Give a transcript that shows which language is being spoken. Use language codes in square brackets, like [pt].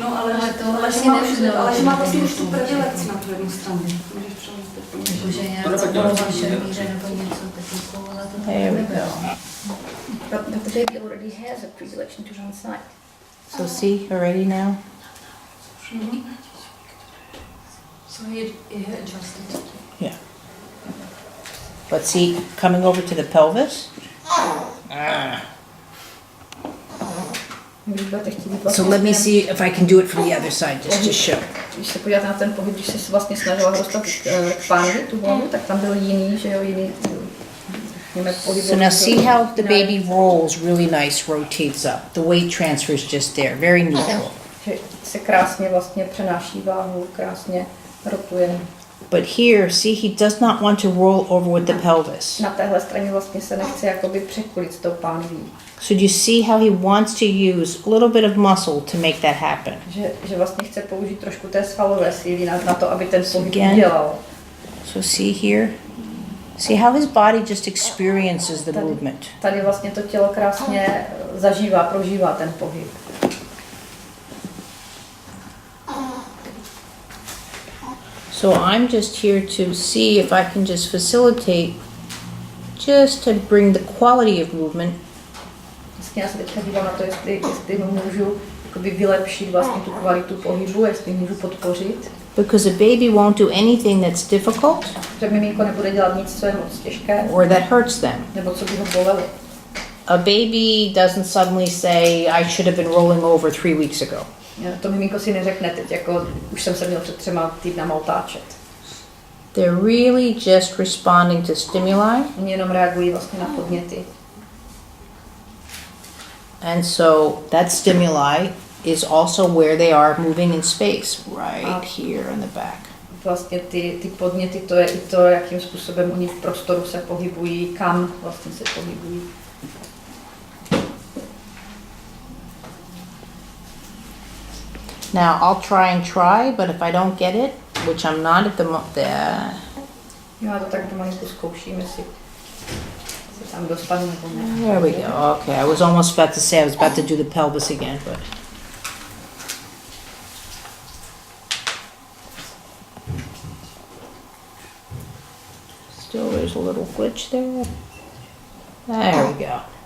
[cs] No, ale to vlastně že má vlastně už tu predilekci na tu jednu stranu. Můžeš přeložit. Že nějak vaše míře nebo něco takového, ale to [en] There we go. But the baby already has a predilection to one side. So see, already now? So he adjusted. Yeah. But see, coming over to the pelvis? [cs] Když budete chtít jít [en] So [cs] vlastně [en] let me [cs] směrem- [en] see if I can do it from the other side, just to show. [cs] Když se podíváte na ten pohyb, když jsi se vlastně snažila dostat k pánvi, tu hlavu, tak tam byl jiný, že jo, jiný, řekněme, pohyb. [en] So now see how the baby rolls really nice, rotates up. The weight transfer is just there, very neutral. [cs] Že se krásně vlastně přenáší váhu, krásně rotuje. [en] But here, see, he does not want to roll over with the pelvis. [cs] Na téhle straně vlastně se nechce jakoby překulit s tou pánví. [en] So do you see how he wants to use a little bit of muscle to make that happen? [cs] Že vlastně chce použít trošku té svalové síly na to, aby ten pohyb [en] Again. [cs] udělal. [en] So see here? See how his body just experiences the movement. [cs] Tady vlastně to tělo krásně zažívá, prožívá ten pohyb. [en] So I'm just here to see if I can just facilitate, just to bring the quality of movement. [cs] Vlastně já se teďka dívám na to, jestli můžu jakoby vylepšit vlastně tu kvalitu pohybu, jestli můžu podpořit. [en] Because a baby won't do anything that's difficult [cs] Že miminko nebude dělat nic, co je moc těžké, [en] or that hurts them. [cs] nebo co by ho bolelo. [en] A baby doesn't suddenly say, I should have been rolling over 3 weeks ago. [cs] To miminko si neřekne teď, jako už jsem se měl před 3 týdnama otáčet. [en] They're really just responding to stimuli. [cs] Oni jenom reagují vlastně na podněty. [en] And so that stimuli is also where they are moving in space, right here in the back. [cs] Vlastně ty podněty, to je i to, jakým způsobem oni v prostoru se pohybují, kam vlastně se pohybují. [en] Now I'll try, but if I don't get it, which I'm not at the moment, [cs] Já to tak pomalinku zkouším, jestli se tam dostanu nebo ne. [en] there we go. Okay, I was almost about to say I was about to do the pelvis again, but. Still, there's a little glitch there. There we go.